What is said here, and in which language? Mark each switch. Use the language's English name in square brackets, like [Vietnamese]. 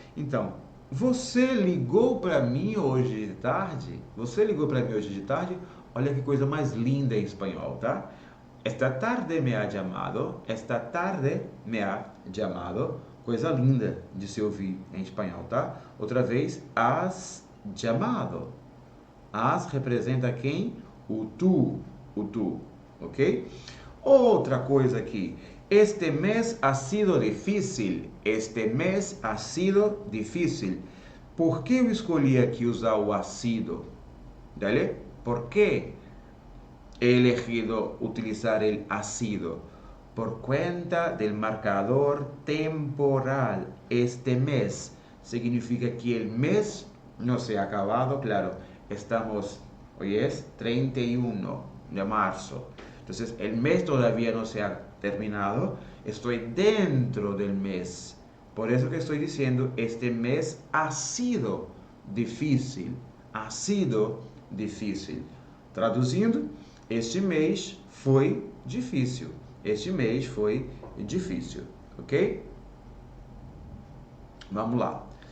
[Portuguese] Então, você ligou para mim hoje de tarde? Você ligou para mim hoje de tarde? Olha que coisa mais linda em espanhol, tá? [Spanish] Esta tarde me ha llamado, esta tarde me ha llamado. [Portuguese] Coisa linda de se ouvir em espanhol, tá? Outra vez, has llamado. Has representa quem? O tu, ok? Outra coisa aqui. [Spanish] Este mês ha sido difícil. Este mês ha sido difícil. [Portuguese] Por que eu escolhi aqui usar o ha sido? [Spanish] Dale? ¿Por qué he elegido utilizar el ha sido? Por cuenta del marcador temporal. Este mes significa que el mes no se ha acabado, claro. Estamos, hoy es 31 de marzo. Entonces, el mes todavía no se ha terminado. Estoy dentro del mes. Por eso que estoy diciendo, este mes ha sido difícil. Ha sido difícil. [Portuguese] Traduzindo, este mês foi difícil. Este mês foi difícil, ok? Vamos lá.